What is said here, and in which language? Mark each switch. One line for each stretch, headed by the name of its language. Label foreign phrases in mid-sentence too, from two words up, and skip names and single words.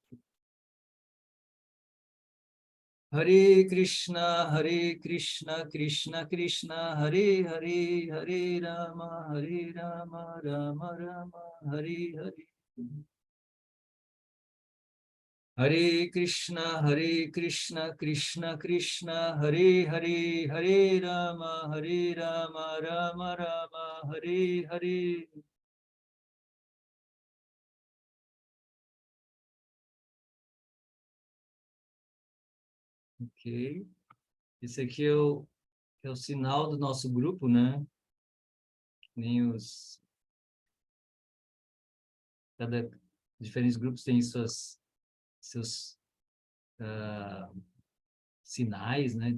Sanskrit: Hare Krishna, Krishna Krishna, Hare Hare, Hare Rama, Rama Rama, Hare Hare. Hare Krishna, Krishna Krishna, Hare Hare, Hare Rama, Rama Rama, Hare Hare.
Portuguese: Ok. Esse aqui é o sinal do nosso grupo, né? Nem os... Cada diferentes grupos têm seus sinais, né?